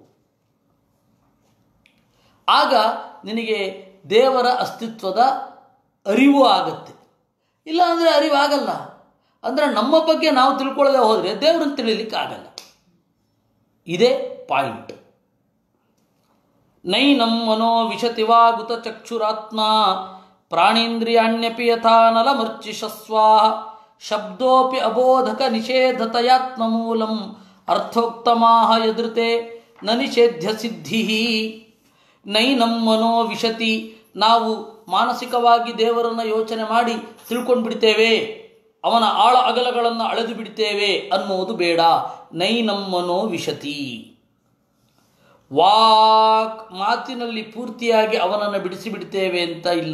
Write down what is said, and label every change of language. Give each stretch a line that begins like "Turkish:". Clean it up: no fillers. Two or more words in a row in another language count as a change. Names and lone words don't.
Kannada: ಆಗ ನಿನಗೆ ದೇವರ ಅಸ್ತಿತ್ವದ ಅರಿವು ಆಗತ್ತೆ. ಇಲ್ಲ ಅಂದರೆ ಅರಿವಾಗಲ್ಲ. ಅಂದರೆ ನಮ್ಮ ಬಗ್ಗೆ ನಾವು ತಿಳ್ಕೊಳ್ಳದೆ ಹೋದರೆ ದೇವರನ್ನು ತಿಳಿಲಿಕ್ಕೆ ಆಗಲ್ಲ. ಇದೇ ಪಾಯಿಂಟ್.
Sanskrit: ನೈನಂ ಮನೋ ವಿಶತಿವಾಗುತ ಚಕ್ಷುರಾತ್ಮ ಪ್ರಾಣೇಂದ್ರಿಯಾಣ್ಯಪಿ ಯಥಾ ನಲಮರ್ಚಿಷಸ್ವಾಹ ಶಬ್ದೋಪಿ ಅಬೋಧಕ ನಿಷೇಧತಯಾತ್ಮ ಮೂಲಂ ಅರ್ಥೋಕ್ತಮಾಹ ಯದೃತೆ ನ ನಿಷೇಧ್ಯ ಸಿದ್ಧಿ. ನೈನಂ ಮನೋ ವಿಶತಿ,
Kannada: ನಾವು ಮಾನಸಿಕವಾಗಿ ದೇವರನ್ನು ಯೋಚನೆ ಮಾಡಿ ತಿಳ್ಕೊಂಡು ಬಿಡ್ತೇವೆ, ಅವನ ಆಳ ಅಗಲಗಳನ್ನು ಅಳೆದು ಬಿಡ್ತೇವೆ ಅನ್ನೋದು ಬೇಡ.
Sanskrit: ನೈನಂ ಮನೋ ವಿಶತಿ,
Kannada: ವಾಕ್ ಮಾತಿನಲ್ಲಿ ಪೂರ್ತಿಯಾಗಿ ಅವನನ್ನು ಬಿಡಿಸಿಬಿಡ್ತೇವೆ ಅಂತ ಇಲ್ಲ.